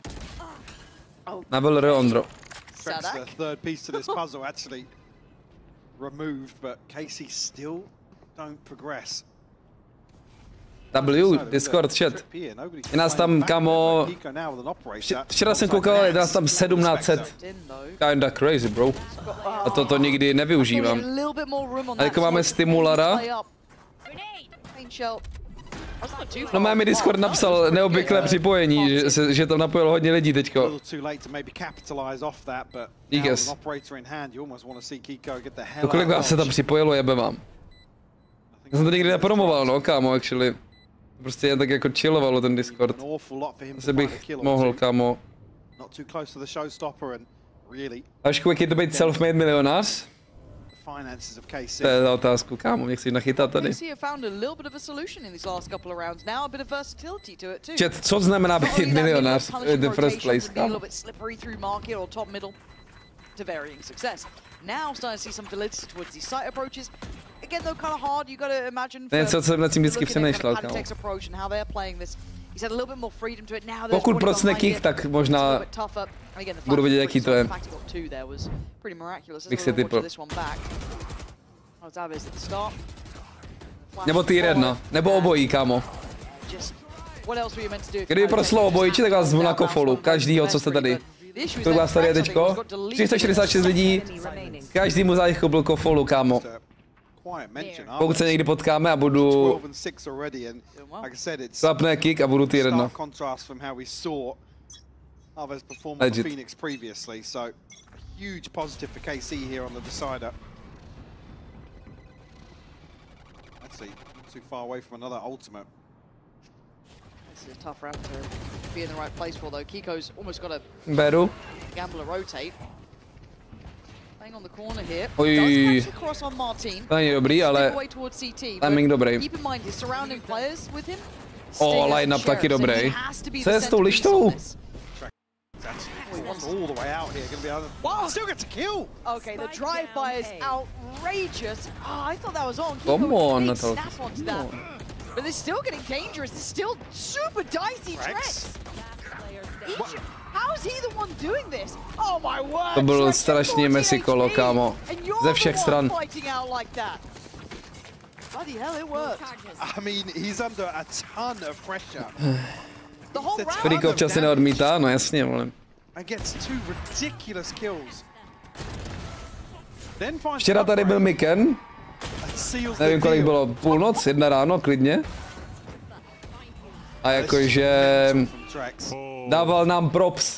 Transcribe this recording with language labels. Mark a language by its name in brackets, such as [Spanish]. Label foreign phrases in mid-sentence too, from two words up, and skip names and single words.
[English] Nabil Reondro. The third piece to this puzzle actually removed, but Casey still don't progress. W, Discord chat. [Czech] Je nás tam, kamo, včera jsem koukal, je nás tam 1700. [English] Kinda crazy, bro. [Czech] A to nikdy nevyužívám. A jako máme stimulara. No máme Discord napsal neobvyklé připojení, že tam napojilo hodně lidí teďko. Díkes. To kolik vás se tam připojilo, jebe vám. Já jsem to nikdy nepromoval, no kámo, actually. Prostě jen tak jako chillovalo ten Discord. Asi bych mohl, kámo. Ašku, jak je to být self-made milionář? To je za otázku, kámo, mě chci nachytat tady. Chat, co znamená být milionář [English] in the first place, [Czech] kámo? [English] Again, though, kind of hard. You got to imagine. [Czech] Něco, co jsem nad tím vždycky přemýšlel, kámo. Pokud procne kick, tak možná budu vidět, jaký to je. Bych si typl. Nebo tier 1, nebo obojí, kámo. Kdyby proslo obojí, tak vás zvu na kofolu, každýho, co jste tady. Kolik vás tady je teďko? 366 lidí, každému z nich byl kofolu, kámo. Pokud se někdy potkáme a budu klapne kick a budu tier 1. Legit. [English] This is a tough round to be in the right place for, though. Kiko's almost got a gamble a rotate. Playing on the corner here. [Czech] Oj, [English] does catch the cross on Marteen. [Czech] to není dobrý, ale timing dobrý. [English] Keep in mind his surrounding players with him. [Czech] O, line-up taky dobrý. Co je s tou lištou? [English] All the way out here, gonna be able to... Wow, still gets a kill! Okay, the drive-by is outrageous. Oh, I thought that was on. Come on, snap onto that. But they're still getting dangerous. They're still super dicey threats. How's he the one doing this? Oh my word! [Czech] To bylo strašně messy kolo, kámo. Ze všech stran. [English] Bloody hell, it worked. I mean, he's under a ton of pressure. The whole round. [Czech] Frýko občas se neodmítá, no jasně, vole. Včera tady byl Miken. Nevím, kolik bylo, půlnoc, 1 ráno, klidně. A jakože dával nám props.